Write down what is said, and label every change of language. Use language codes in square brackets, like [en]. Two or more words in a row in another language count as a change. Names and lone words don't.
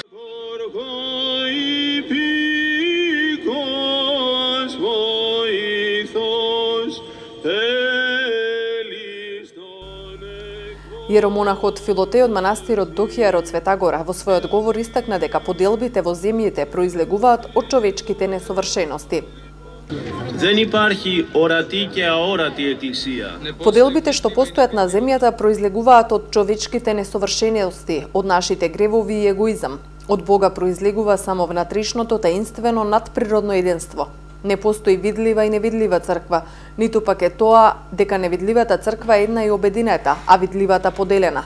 [mk] Јеромонахот Филотеј од манастирот Дохијар од Светагора во својот говор истакна дека поделбите во земјите произлегуваат од човечките несовршености. [el] Δεν υπάρχει ορατή και αόρατη εκκλησία. [mk] Поделбите што постојат на земјата произлегуваат од човечките несовршености, од нашите гревови и егоизам. Од Бога произлегува само внатрешното таинствено надприродно единство. Не постои видлива и невидлива црква, ниту пак е тоа дека невидливата црква е една и обединета, а видливата поделена.